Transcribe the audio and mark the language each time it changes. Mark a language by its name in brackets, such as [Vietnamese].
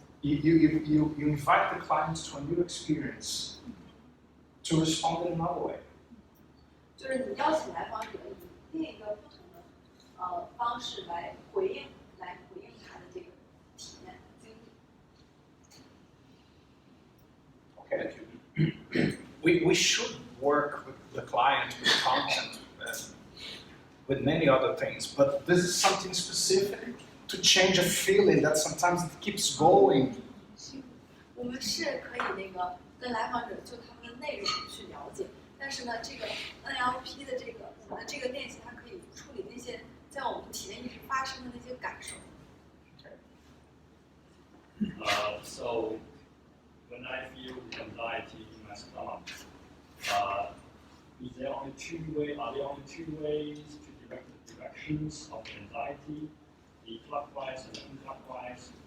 [English] You invite the client to a new experience to respond in another way. [Chinese] 就是你邀请来访者以另一个不同的方式来回应他的这个体验经历。 [English] Okay. We should work with the client, with content, with many other things, but this is something specific to change a feeling that sometimes it keeps going. [Chinese] 我们是可以那个跟来访者就他们的内容去了解，但是呢，这个 NLP 的我们的这个练习，它可以处理那些在我们体验一直发生的那些感受。 [English] So when I feel anxiety in my stomach, are there only two ways to direct the directions of anxiety, the clockwise and the unclockwise?